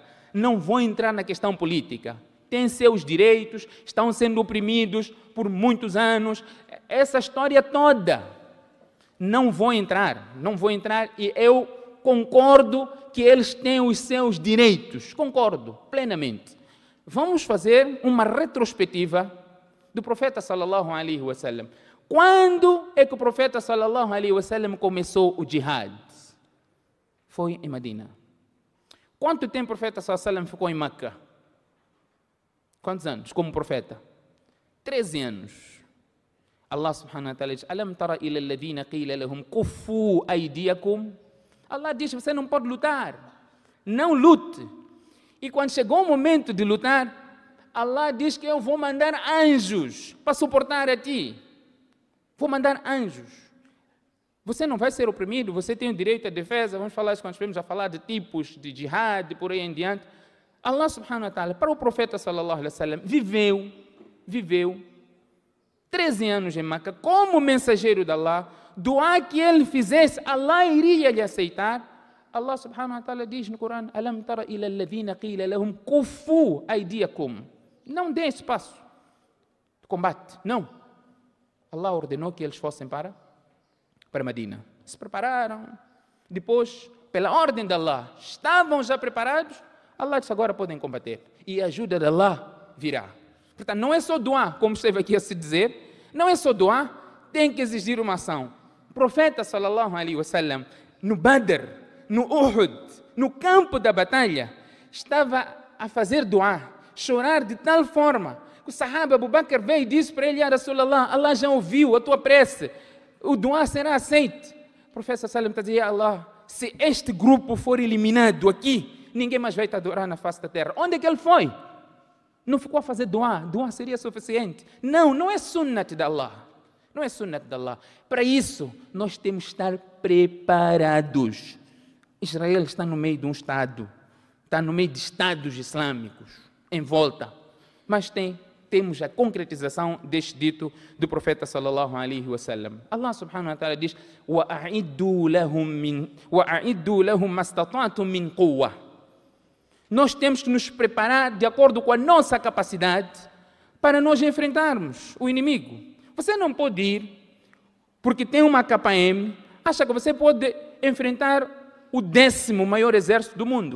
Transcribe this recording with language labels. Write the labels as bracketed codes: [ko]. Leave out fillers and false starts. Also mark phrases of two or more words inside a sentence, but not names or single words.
[pt] Não vou entrar na questão política. Tem seus direitos, estão sendo oprimidos por muitos anos. Essa história toda. Não vou entrar e eu concordo que eles têm os seus direitos. Concordo plenamente. Vamos fazer uma retrospectiva do profeta [ar] صلى الله عليه وسلم. [pt] Quando é que o profeta [ar] صلى الله عليه وسلم [pt] começou o jihad? Foi em Medina. Quanto tempo o profeta [ar] صلى الله عليه وسلم [pt] ficou em Meca? Quantos anos como profeta? 13 anos. [ar] الله سبحانه وتعالى diz: ألم تر إلى الذين قيل لهم كفوا أيديكم? [pt] Allah diz: você não pode lutar. Não lute. E quando chegou o momento de lutar, Allah diz que eu vou mandar anjos para suportar a ti. Vou mandar anjos. Você não vai ser oprimido, você tem o direito à defesa. Vamos falar isso quando estivermos a falar de tipos de jihad, por aí em diante. [ar] الله سبحانه وتعالى, [pt] para o profeta [ar] صلى الله عليه وسلم, [pt] viveu 13 anos em Meca como mensageiro de Allah. Doar que ele fizesse, Allah iria lhe aceitar. [ar] الله سبحانه وتعالى [pt] diz no Corão: [ar] ألم تر إلى الذين قيل لهم كفوا أيديكم. [pt] Não dê espaço de combate, não. Allah ordenou que eles fossem para Medina. Se prepararam. Depois, pela ordem de Allah, estavam já preparados. Allah disse: agora podem combater. E a ajuda de Allah virá. Portanto, não é só doar, como esteve aqui a se dizer. Não é só doar, tem que exigir uma ação. O profeta [ar] صلى الله عليه وسلم, [pt] no Badr, no Uhud, no campo da batalha, estava a fazer doar, chorar de tal forma, que o sahaba Abu Bakr veio e disse para ele: [ar] يا رسول الله, [pt] Allah já ouviu a tua prece, o doar será aceito. O profeta [ar] صلى الله عليه وسلم [pt] está a dizer: [ar] يا الله, [pt] se este grupo for eliminado aqui, ninguém mais vai te adorar na face da terra. Onde é que ele foi? Não ficou a fazer doar seria suficiente. Não é sunnat de Allah. Não é sunnat de Allah. Para isso, nós temos que estar preparados. Israel está no meio de um Estado, está no meio de Estados islâmicos, em volta. Mas temos a concretização deste dito do profeta [ar] صلى الله عليه وسلم. الله سبحانه وتعالى diz: وَأَعِدُّوا لَهُمْ مَا اسْتَطَعْتُم مِّن قُوَّةٍ. [pt] Nós temos que nos preparar de acordo com a nossa capacidade para nós enfrentarmos o inimigo. Você não pode ir, porque tem uma KM, acha que você pode enfrentar o 10º maior exército do mundo.